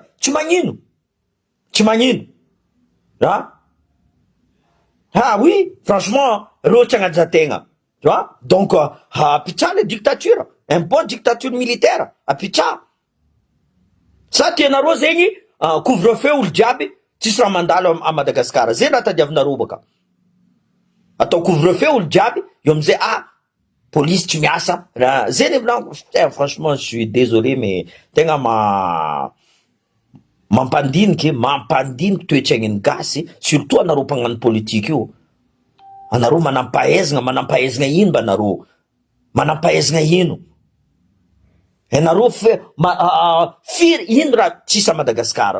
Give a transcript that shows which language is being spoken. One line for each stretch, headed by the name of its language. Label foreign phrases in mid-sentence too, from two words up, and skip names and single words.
Malagasy: Tsy magnino. Tsy magnino.
French: Oui, franchement,
Malagasy: reo tsy agnajategna.
French: Tu vois? Donc, apitsa le dictature. Un bon dictature militaire.
Malagasy: Apitsa. Sa tianareo zegny, couvre-feu olo jiaby, tsisy raha mandalo a Madagasikara. Zay raha tadiavinareo baka. Atao couvre-feu olo jiaby, io amizay, police tsy miasa. Zay le volaniko,
French: franchement, je suis désolé, mais
Malagasy: tegna mampandiniky toetraign'ny gasy, surtout anareo mpagnano politique io. Anareo manampahaizana ino mba anareo? Manampahaizana ino? Anareo firy ino raha tsisy a Madagasikara?